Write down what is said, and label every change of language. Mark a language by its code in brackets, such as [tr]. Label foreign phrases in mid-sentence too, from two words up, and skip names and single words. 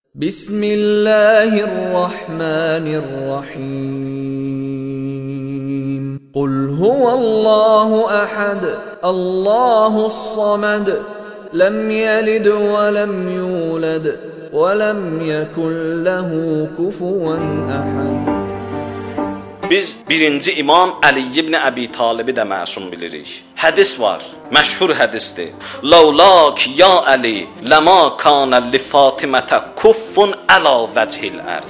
[ar] Bismillahirrahmanirrahim. قل هو الله أحد، الله الصمد، لم يلد ولم يولد ولم يكن له كفوا أحد. [az] Biz birinci İmam Əli ibn Əbi Talibi də məsum bilirik. Hədis var, məşhur hədisdir. [ar] لولاك يا علي، لما كان لفاطمة كفو على وجه الأرض.